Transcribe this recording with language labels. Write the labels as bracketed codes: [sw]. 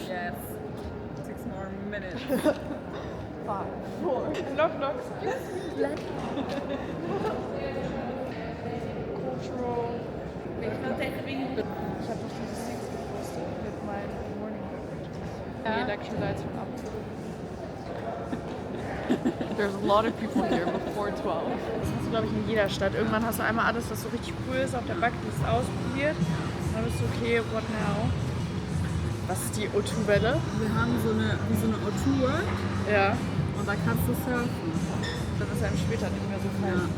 [en] Yes. 6 more minutes. 5, 4. Knock, knock. Cultural. [de] Ich habe noch diese Sticks gepostet mit meinen [en] Morning Beverages. Die Electrolytes from up. There's a lot of people here before 12. [de] Das hast du, glaube ich, in jeder Stadt. Irgendwann hast du einmal alles, was so richtig cool ist, auf der Bucketlist ausprobiert. Und dann bist du okay, [en] what now? [de] Was ist die O2-Welle? Wir haben so eine O2 Ja. und da kannst du surfen. Dann ist einem später nicht mehr so kalt.